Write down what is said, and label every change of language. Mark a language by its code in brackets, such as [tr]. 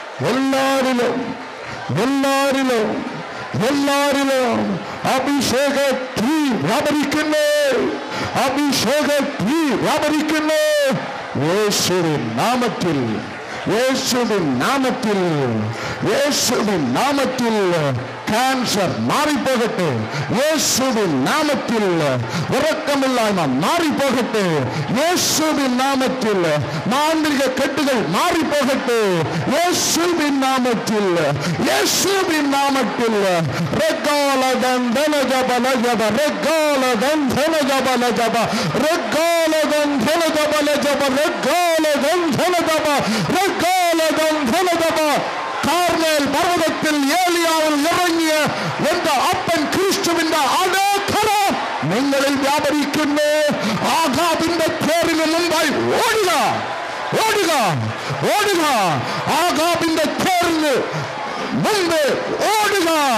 [ml] എല്ലാരിലും എല്ലാരിലും എല്ലാരിലും അഭിഷേക തീ വ്യാപരിക്കുന്നു, അഭിഷേക തീ വ്യാപരിക്കുന്നു. യേശുവിൻ നാമത്തിൽ, യേശുവിൻ നാമത്തിൽ, യേശുവിൻ നാമത്തിൽ [ta] கேன்சர் மாறி போகட்டு இயேசுவின் நாமத்தில். உறக்கமில்லாம மாறி போகட்டு இயேசுவின் நாமத்தில். மாந்திரிக கட்டுகள் மாறி போகட்டு இயேசுவின் நாமத்தில். இயேசுவின் நாமத்தில். ரெக்கால தந்தன ஜபல ஜப ரெக்கால தந்தன ஜபல ஜப ரெக்கால தந்தன ஜபல ஜப ரெக்கால தந்தன ஜப ரெக்கால தந்தன ஜப. [ml] கார்மேல் പർവ്വതത്തിൽ ഏലിയാവിൽ ഇറങ്ങിയ എന്റെ അപ്പൻ ക്രിസ്തുവിന്റെ അതേ കരം നിങ്ങളിൽ വ്യാപരിക്കുന്നു. ആഹാബിന്റെ പേരിന് മുമ്പായി ഓടുക ഓടുക ഓടുക. ആഹാബിന്റെ പേരിന് മുമ്പ് ഓടുക.